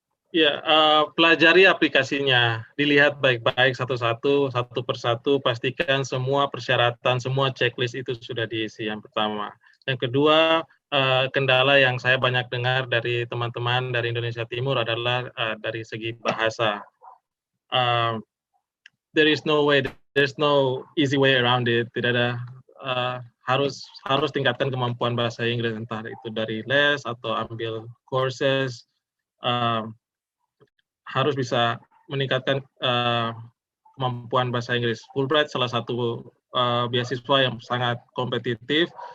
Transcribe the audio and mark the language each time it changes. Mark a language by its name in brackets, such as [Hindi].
[Indonesian] Ya, pelajari aplikasinya, dilihat baik-baik satu-satu, satu persatu, pastikan semua persyaratan, semua checklist itu sudah diisi yang pertama. Yang kedua, kendala yang saya banyak dengar dari teman-teman dari Indonesia Timur adalah dari segi bahasa. [English] There is no way, there's no easy way around it. [Indonesian] Tidak ada, harus tingkatkan kemampuan bahasa Inggris, entah itu dari les atau ambil courses. Harus bisa meningkatkan kemampuan bahasa Inggris. Fulbright salah satu beasiswa yang sangat kompetitif.